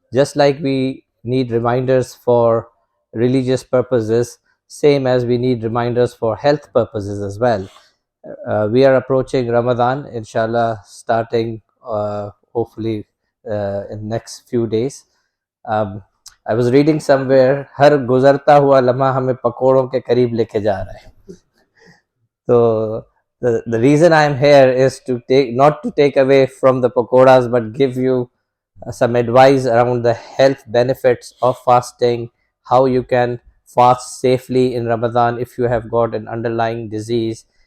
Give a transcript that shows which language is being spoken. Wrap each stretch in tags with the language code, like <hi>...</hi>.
<en>Just like we need reminders for religious purposes, same as we need reminders for health purposes as well. We are approaching Ramadan, inshallah, starting hopefully in next few days. I was reading somewhere,</en> <hi>हर गुजरता हुआ लम्हा हमें पकोड़ों के करीब लेके जा रहा है.</hi> <en>So the reason I am here is to not to take away from the pakoras, but give you some advice around the health benefits of fasting, how you can fast safely in Ramadan if you have got an underlying disease.</en>